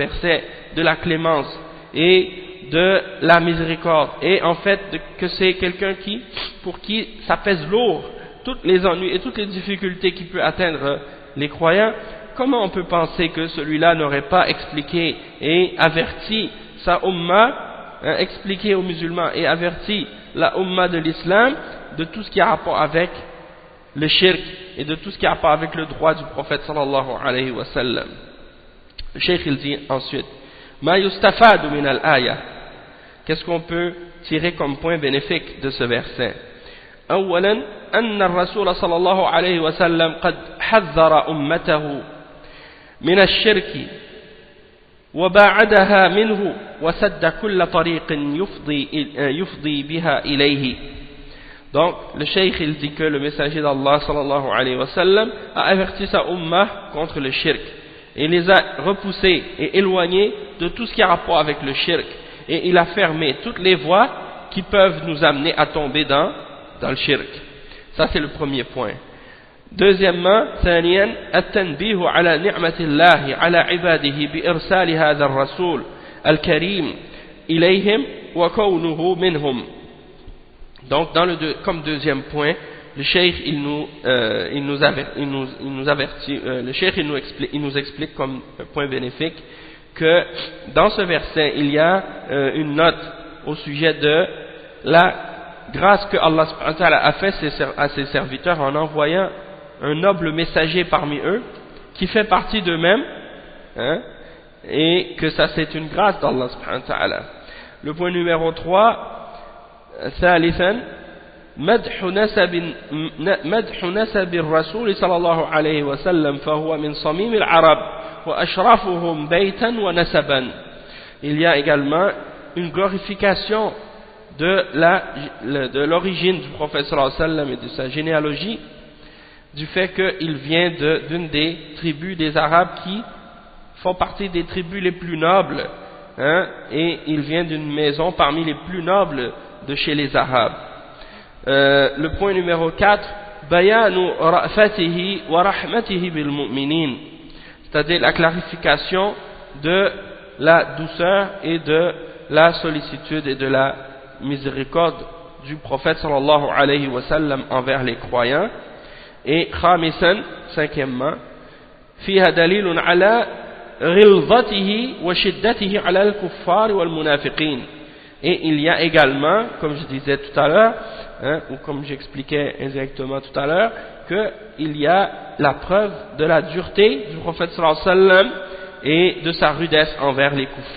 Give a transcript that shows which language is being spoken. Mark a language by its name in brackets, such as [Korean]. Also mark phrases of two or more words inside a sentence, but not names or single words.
[French] verset, de la clémence et de la miséricorde, et en fait que c'est quelqu'un pour qui ça pèse lourd tous les ennuis et toutes les difficultés qui peut atteindre les croyants, comment on peut penser que celui-là n'aurait pas expliqué et averti sa umma, expliqué aux musulmans et averti la umma de l'islam de tout ce qui a rapport avec le shirk et de tout ce qui a rapport avec le droit du prophète [Arabic] صلى الله عليه وسلم. [French] Le cheikh il dit ensuite [Arabic] ما يستفاد من الآية, [French] qu'est-ce qu'on peut tirer comme point bénéfique de ce verset? [Arabic] أولا أن الرسول صلى الله عليه وسلم قد حذر أمته من الشرك وباعدها منه وسد كل طريق يفضي بها إليه. [French] Donc le cheikh il dit que le messager d'Allah [Arabic] صلى الله عليه وسلم [French] a averti sa umma contre le shirk et les a repoussés et éloignés de tout ce qui a rapport avec le shirk, et il a fermé toutes les voies qui peuvent nous amener à tomber dans le shirk. Ça c'est le premier point. Deuxièmement, [Arabic] ثانيا التنبيه على نعمة الله على عباده بإرسال هذا الرسول الكريم إليهم وكونه منهم. [French] Donc comme deuxième point, le cheikh il nous avertit, le cheikh il nous explique comme point bénéfique que dans ce verset il y a une note au sujet de la grâce que Allah [Arabic] سبحانه وتعالى [French] a fait à ses serviteurs en envoyant un noble messager parmi eux qui fait partie d'eux-mêmes, et que ça c'est une grâce d'Allah [Arabic] سبحانه وتعالى. [French] Le point numéro 3, [Arabic] ثالثا مدح نسب الرسول صلى الله عليه وسلم فهو من صميم العرب وأشرفهم بيتا ونسبا. [French] Il y a également une glorification de l'origine du prophète [Arabic] صلى الله عليه وسلم [French] et de sa généalogie, du fait qu'il vient d'une des tribus des Arabes qui font partie des tribus les plus nobles, et il vient d'une maison parmi les plus nobles de chez les Arabes. Le point numéro 4, [Arabic] بيان رأفته ورحمته بالمؤمنين, [French] c'est-à-dire la clarification de la douceur et de la sollicitude et de la miséricorde du prophète [Arabic] صلى الله عليه وسلم [French] envers les croyants. Et khamisan, cinquièmement, [Arabic] فيها دليل على غلظته وشدته على الكفار والمنافقين. [French] Et il y a également, comme je disais tout à l'heure, ou comme j'expliquais indirectement tout à l'heure, qu'il y a la preuve de la dureté du prophète [Arabic] صلى الله عليه وسلم [French] et de sa rudesse envers les kuffars et les munafiqin. Donc il faisait preuve de douceur,